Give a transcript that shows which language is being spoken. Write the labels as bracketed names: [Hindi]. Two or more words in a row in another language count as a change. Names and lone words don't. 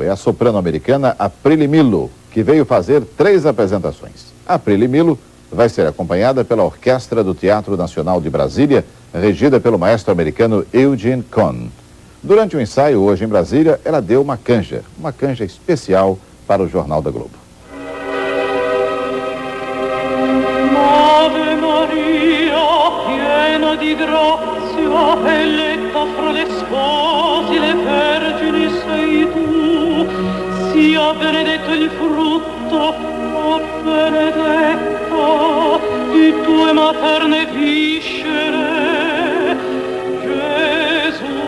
[Portuguese] É a soprano americana Aprile Millo, que veio fazer 3 apresentações. Aprile Millo vai ser acompanhada pela Orquestra do Teatro Nacional de Brasília, regida pelo maestro americano Eugene Cohn. Durante o ensaio hoje em Brasília, ela deu uma canja especial para o Jornal da Globo. [Italian] Ave Maria, piena di grazia, eletta fra le sposi, le vergini sei tu, sia benedetto il frutto, o benedetta, di tue materne viscere, Gesù.